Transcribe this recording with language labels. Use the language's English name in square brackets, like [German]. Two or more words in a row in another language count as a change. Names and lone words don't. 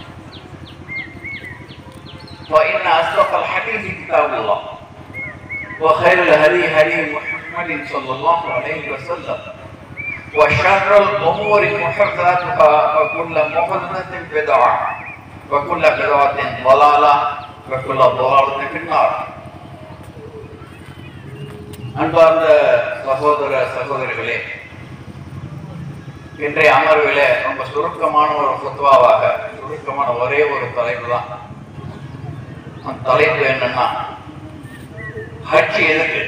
[Arabic] فإن أصدق الحديث كتاب الله وخير الهدي هدي محمد صلى الله عليه وسلم وشر الأمور محدثاتها وكل محدثة بدعة وكل بدعة ضلالة وكل ضلالة في النار. [Tamil] அன்பார்ந்த சகோதர சகோதரிகளே, இன்றைய அமர்விலே ரொம்ப சுருக்கமான ஒரு ஃபத்வாவாக சுருக்கமான ஒரே ஒரு தலைப்பு தான். அந்த தலைப்பு என்னன்னா, ஹஜ் எதுக்கு?